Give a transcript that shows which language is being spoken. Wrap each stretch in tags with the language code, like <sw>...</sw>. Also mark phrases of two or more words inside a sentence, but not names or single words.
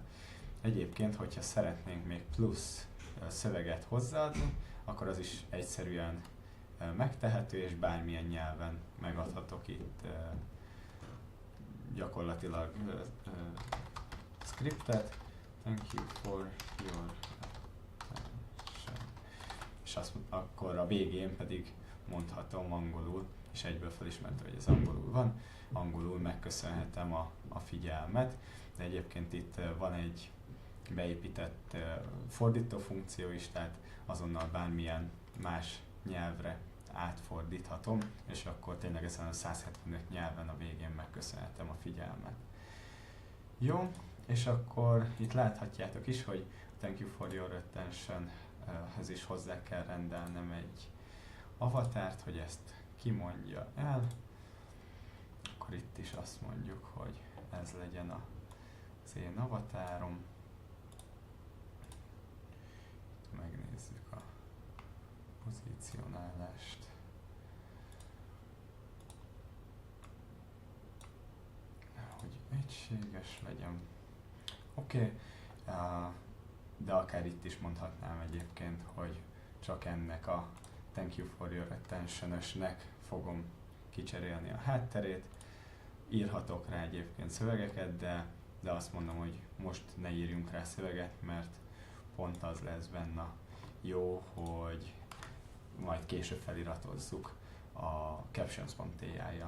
<hu>Egyébként, hogyha szeretnénk még plusz szöveget hozzáadni, akkor az is egyszerűen megtehető, és bármilyen nyelven megadhatok itt gyakorlatilag scriptet.</hu> <en>Thank you for your attention.</en> <hu>És akkor a végén pedig mondhatom angolul, és egyből felismertem, hogy ez angolul van. Angolul megköszönhetem a figyelmet, de egyébként itt van egy beépített fordító funkció is, tehát azonnal bármilyen más nyelvre átfordíthatom, és akkor tényleg ezen a 175 nyelven a végén megköszönhetem a figyelmet. Jó, és akkor itt láthatjátok is, hogy</hu> <en>thank you for your attention,</en> <hu>ez is hozzá kell rendelnem egy avatárt, hogy ezt kimondja el. Akkor itt is azt mondjuk, hogy ez legyen az én avatárom. Megnézzük a pozícionálást. Hogy egységes legyen. Oké, de akár itt is mondhatnám egyébként, hogy csak ennek a</hu> <en>thank you for your attention-</en> <hu>ösnek fogom kicserélni a hátterét. Írhatok rá egyébként szövegeket, de azt mondom, hogy most ne írjunk rá szöveget, mert pont az lesz benne jó, hogy majd később feliratozzuk a captions.ai-jal.</hu>